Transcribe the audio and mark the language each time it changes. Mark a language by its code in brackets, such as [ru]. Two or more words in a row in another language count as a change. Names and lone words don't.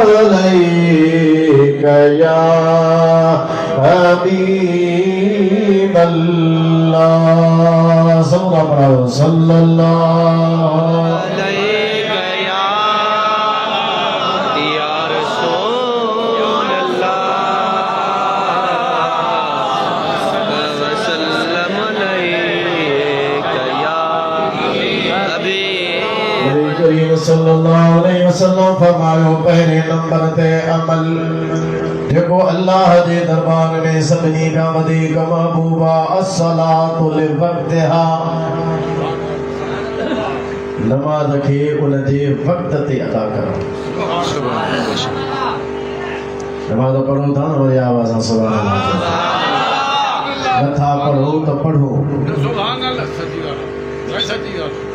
[ar] عليك يا حبيب الله صلى الله عليك يا رسول الله وسلم عليك يا حبيب كريم صلى الله عليه وسلم [sd] फरमायो पहले नंबर ते अमल जेको अल्लाह जे दरबार में सभिनी खां वधीक महबूब आहे [ar] الصلاة لوقتها [sd] नमाज खे उन जे वक्त ते अदा करणु नमाज पढ़ो था न वरी आवाज़ सां [ar] سبحان الله [sd] नथा पढ़ो त पढ़ो [ar] سبحان الله [sd] सची ॻाल्हि